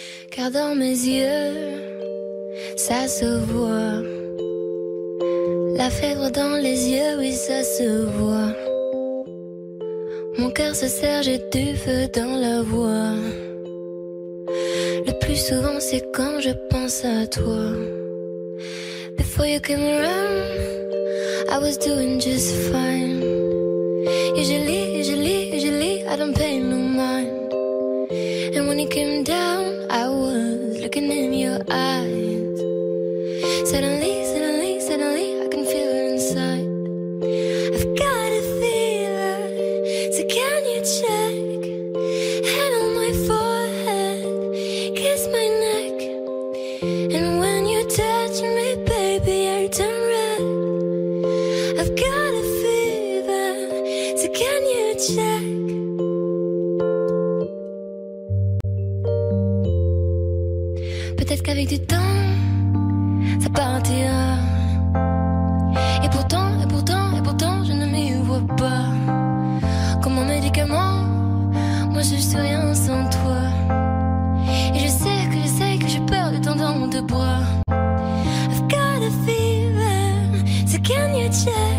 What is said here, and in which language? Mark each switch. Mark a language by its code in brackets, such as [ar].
[fr] Car dans mes yeux, ça se voit. La fièvre dans les yeux, oui, ça se voit. Mon cœur se serre, j'ai du feu dans la voix. Le plus souvent, c'est quand je pense à toi. [en] Before you came around, I was doing just fine. Usually, I don't pay no mind. And when you came down, I was looking in your eyes. Suddenly, I can feel it inside. I've got a fever, so can you check? Hand on my forehead, kiss my neck. And when you touch me, baby, I turn red. I've got a fever, so can you check? [fr] Peut-être qu'avec du temps, ça partira. Et pourtant, je ne m'y vois pas. Comme un médicament, moi je suis rien sans toi. Et je sais que j'ai perdu ton dans tes bras. [en] I've got a fever, so can you check?